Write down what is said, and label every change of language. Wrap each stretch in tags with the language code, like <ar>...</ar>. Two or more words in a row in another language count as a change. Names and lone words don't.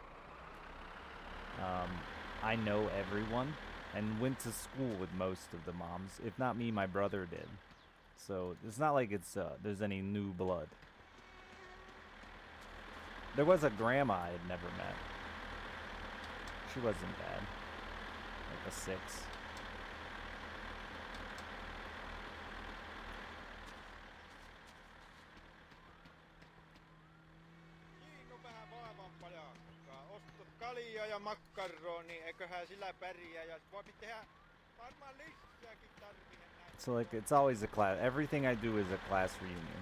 <en>I know everyone and went to school with most of the moms. If not me, my brother did. So it's not like it's there's any new blood. There was a grandma I had never met. She wasn't bad. Like a 6.</en> <fi>Kalia ja makkaroni, eiköhän sillä pärjää ja voi tehdä varmaan lisääkin tarvii.</fi> <en>So like it's always a class. Everything I do is a class reunion.</en>